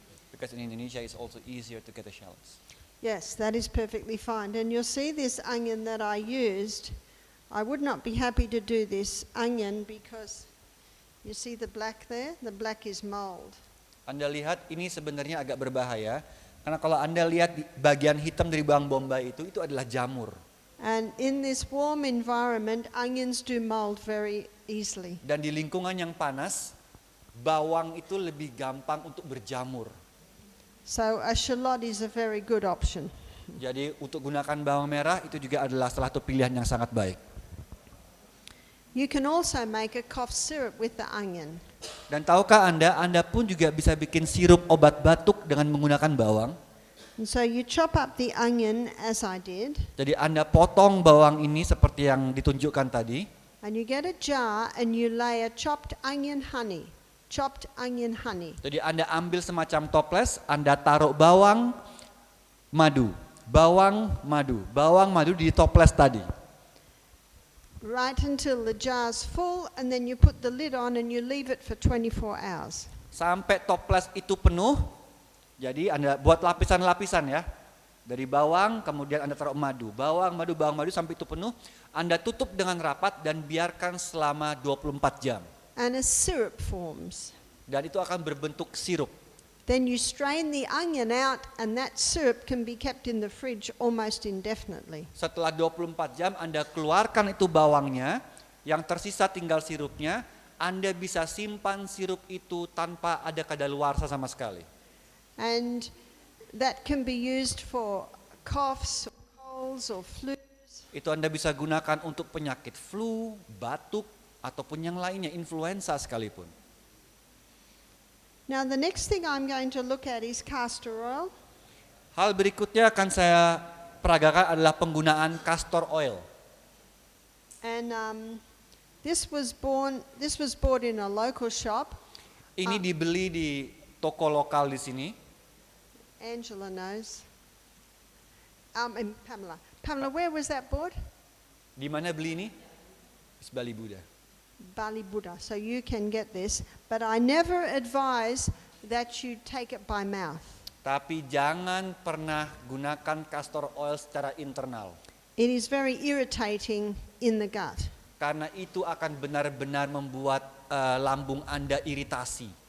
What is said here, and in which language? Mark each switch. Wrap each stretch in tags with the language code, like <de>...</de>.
<en>Because in Indonesia it's also easier to get the shallots. Yes, that is perfectly fine. And you'll see this onion that I used. I would not be happy to do this onion because you see the black there? The black is mold.</en> <id>Anda lihat ini sebenarnya agak berbahaya karena kalau Anda lihat di bagian hitam dari bawang bombay itu adalah jamur.</id> <en>And in this warm environment, onions do mold very easily.</en> <id>Dan di lingkungan yang panas, bawang itu lebih gampang untuk berjamur.</id> <en>So a shallot is a very good option.</en> <id>Jadi untuk gunakan bawang merah itu juga adalah salah satu pilihan yang sangat baik.</id> <en>You can also make a cough syrup with the onion.</en> <id>Dan tahukah Anda pun juga bisa bikin sirup obat batuk dengan menggunakan bawang.</id> <en>And so you chop up the onion as I did,</en> <id>Jadi Anda potong bawang ini seperti yang ditunjukkan tadi.</id> <en>and you get a jar and you layer chopped onion honey. Chopped onion honey.</en> <id>Jadi Anda ambil semacam toples, Anda taruh bawang madu. Bawang madu di toples tadi.</id> <en>Right until the jar's full, and then you put the lid on and you leave it for 24 hours.</en> <id>Sampai toples itu penuh. Jadi Anda buat lapisan-lapisan ya. Dari bawang, kemudian Anda taruh madu. Bawang madu sampai itu penuh. Anda tutup dengan rapat dan biarkan selama 24 jam.</id> <en>And a syrup forms.</en> <id>Dan itu akan berbentuk sirup.</id> <en>Then you strain the onion out, and that syrup can be kept in the fridge almost indefinitely.</en> <id>Setelah 24 jam Anda keluarkan itu bawangnya, yang tersisa tinggal sirupnya, Anda bisa simpan sirup itu tanpa ada kadaluarsa sama sekali.</id> <en>And that can be used for coughs, or colds, or flus.</en> <id>Itu Anda bisa gunakan untuk penyakit flu, batuk, ataupun yang lainnya, influenza sekalipun.</id> <en>Now the next thing I'm going to look at is castor oil.</en> <id>Hal berikutnya akan saya peragakan adalah penggunaan castor oil.</id> <en>And this was bought in a local shop.</en> <id>Ini dibeli di toko lokal di sini.</id> <en>Angela knows. And Pamela. Pamela, where was that bought?</en> <id>Di mana beli ini? Di Bali Buddha. Bali Buddha.</id> <en>So you can get this, but I never advise that you take it by mouth.</en> <id>Tapi jangan pernah gunakan castor oil secara internal.</id> <en>It is very irritating in the gut.</en> <id>Karena itu akan benar-benar membuat lambung Anda iritasi.</id>